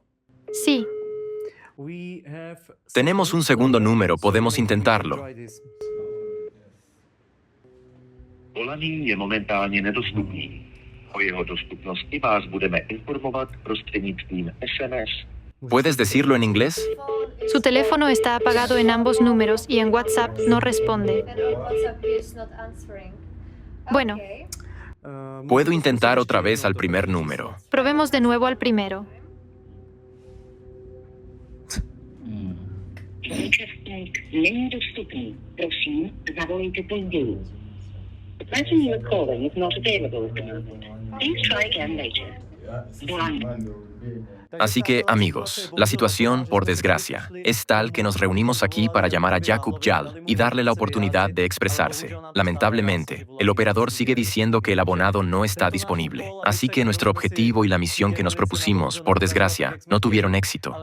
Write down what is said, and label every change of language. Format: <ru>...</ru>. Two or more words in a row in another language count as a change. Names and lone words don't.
<es>Sí. Tenemos un segundo número, podemos intentarlo.</es> <cs>Volaný je momentálně nedostupný. O jeho dostupnosti vás budeme informovat prostřednictvím SMS.</cs> <es>¿Puedes decirlo en inglés? Su teléfono está apagado en ambos números y en WhatsApp no responde. Bueno, Puedo intentar otra vez al primer número. probemos de nuevo al primero.</es> <cs>Účastník není dostupný. Prosím, zavolejte později.</cs> <en>The person you're calling is not available at the moment. Please try again later.</en> <cs>Volaný.</cs> <es>Así que, amigos, la situación, por desgracia, es tal que nos reunimos aquí para llamar a Yaqub Jal y darle la oportunidad de expresarse. Lamentablemente, el operador sigue diciendo que el abonado no está disponible. Así que nuestro objetivo y la misión que nos propusimos, por desgracia, no tuvieron éxito.</es>